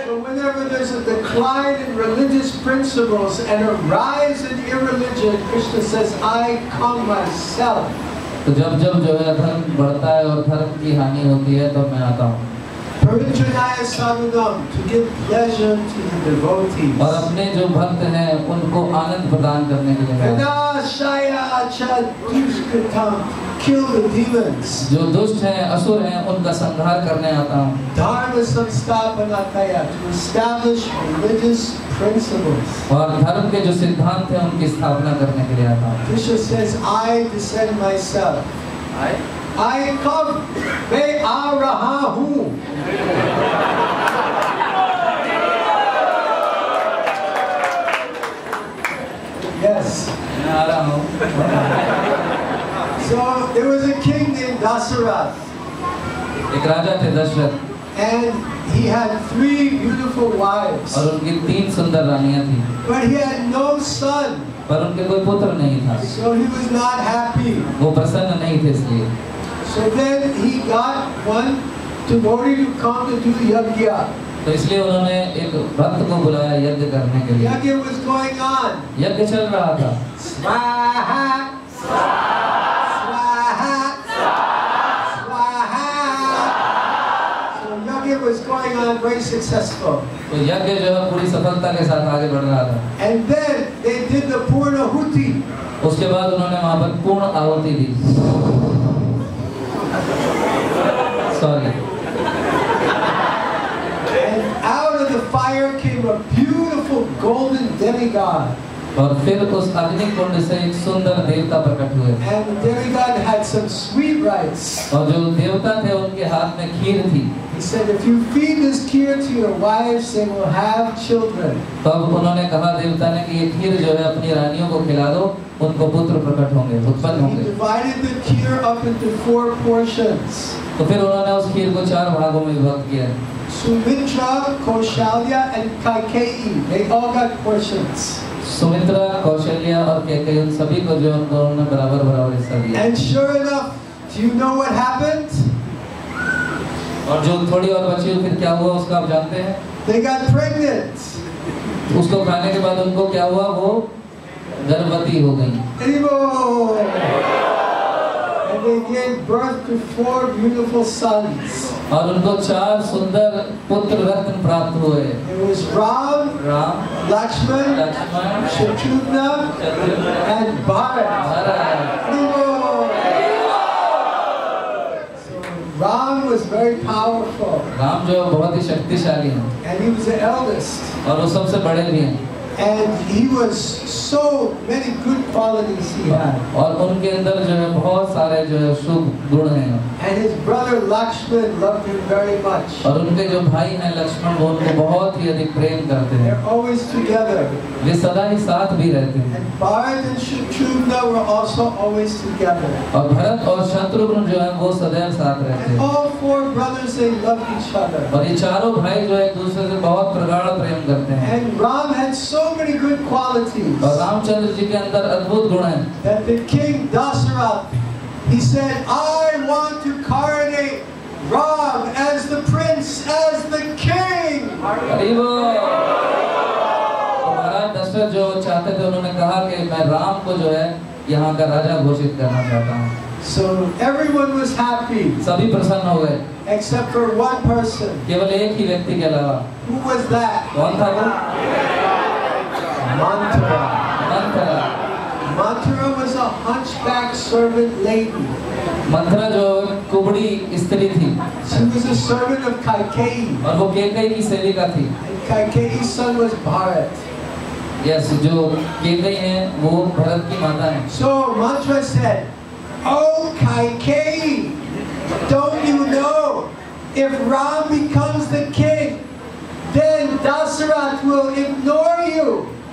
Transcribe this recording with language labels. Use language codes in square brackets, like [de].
[en] So whenever there's a decline in religious principles and a rise in irreligion, Krishna says, I come myself. [hi] तो जब जब जो है धर्म बढ़ता है और धर्म की हानि होती है तो मैं आता हूँ। [sa] Parijanaya sadhunam, [en] to give pleasure to the devotees. [hi] और अपने जो भक्त हैं उनको आनंद प्रदान करने के लिए मैं आता हूँ। [sa] Vinashaya chadushkritam, [en] kill the demons. [hi] जो दुष्ट हैं असुर हैं उनका संहार करने आता हूँ। [sa] Dharma samsthapanataya, [en] to establish religious principles. [hi] और धर्म के जो सिद्धांत हैं उनकी स्थापना करने के लिए आता हूँ। [en] Krishna says, I descend myself. I come, [hi] मैं आ रहा हूँ। [en] Yes. [hi] मैं आ रहा हूँ। [en] So there was a king named Dasarath. [hi] एक राजा थे Dasharath [en] And he had 3 beautiful wives. [hi] और उनकी 3 सुंदर रानियां थी। [en] But he had no son. [hi] पर उनके कोई पुत्र नहीं था। [en] So he was not happy. [hi] वो प्रसन्न नहीं थे इसलिए। [en] So then he got one devotee to come to do yajna. [hi] तो इसलिए उन्होंने एक भक्त को बुलाया यज्ञ करने के लिए। [en] Yajna was going on. [hi] यज्ञ चल रहा था। [sa] Swaha, swaha, swaha. [en] So yajna was going on, very successful. [hi] तो यज्ञ जो है पूरी सफलता के साथ आगे बढ़ रहा था। [en] And then they did the Purnahuti. [hi] उसके बाद उन्होंने वहाँ पर पूर्ण आहुति दी। [en] Sorry. And out of the fire came a beautiful golden demigod. [hi] और फिर उस अग्नि कुंड से एक सुंदर देवता प्रकट हुए। [en] And the demigod had some sweetbrites. [hi] और जो देवता थे उनके हाथ में खीर थी। [en] He said, if you feed this kheer to your wives, they will have children. [hi] तब उन्होंने कहा देवता ने कि ये खीर जो है अपनी रानियों को खिला दो, उनको पुत्र प्रकट होंगे, उत्पन्न [en] He [hi] होंगे। [en] divided the kheer up into 4 portions. [hi] तो फिर उन्होंने उस खीर को 4 भागों में विभक्त किया। [en] Sumitra, Kaushalya, and Kaikeyi, they all got portions. [hi] Sumitra, Kaushalya और कैकेयी, उन सभी को जो उन्होंने बराबर बराबर हिस्सा दिया। [en] And sure enough, do you know what happened? [hi] और जो थोड़ी और बची फिर क्या हुआ उसका आप जानते हैं? [en] They got pregnant. [hi] उसको खाने के बाद उनको क्या हुआ? वो गर्भवती हो गई। [en] Anymore. And they gave birth to 4 beautiful sons. [hi] और उनको 4 सुंदर पुत्र रत्न प्राप्त हुए। [en] It was Ram, Lakshman, Shatrughna, and Bharat. Anymore. So Ram was very powerful. [hi] Ram जो बहुत ही शक्तिशाली हैं। [en] And he was the eldest. [hi] और वो सबसे बड़े भी हैं। [en] And he was so many good qualities he had. [hi] और उनके अंदर जो है बहुत सारे जो है शुभ गुण हैं। [en] And his brother Lakshman loved him very much. [hi] और उनके जो भाई हैं लक्ष्मण वो उनको बहुत ही अधिक प्रेम करते हैं। [en] They're always together. [hi] वे सदा ही साथ भी रहते हैं। [en] And Bharat and Shatrughna were also always together. [hi] और भरत और शत्रुघ्न जो है वो सदैव साथ रहते [en] And all 4 brothers, they loved each other. [hi] और ये चारों भाई जो एक दूसरे से बहुत प्रगाढ़ प्रेम करते हैं। [en] And Ram had so many good qualities [hi] और रामचंद्र जी के अंदर अद्भुत गुण हैं। [en] that the king Dasarath, he said, I want to coronate Ram as the prince, as the king. [hi] तो महाराज दशरथ जो चाहते थे उन्होंने कहा कि मैं राम को जो है यहाँ का राजा घोषित करना चाहता हूँ। [en] So everyone was happy [hi] सभी प्रसन्न हो गए [en] except for one person. [hi] केवल एक ही व्यक्ति के अलावा। [en] Who was that? [hi] कौन था वो? [en] Manthara. [hi] Manthara. [en] Manthara was a hunchback servant lady. [hi] Manthara जो कुबड़ी स्त्री थी [en] She was a servant of Kaikeyi. [hi] और वो कैकेयी की सेविका थी। [en] And Kaikeyi's son was Bharat. [hi] Yes, जो कैकेयी हैं वो भरत की माता हैं। [en] So Manthara said, Oh Kaikeyi, don't you know if Ram becomes the king, then Dasarath will ignore you.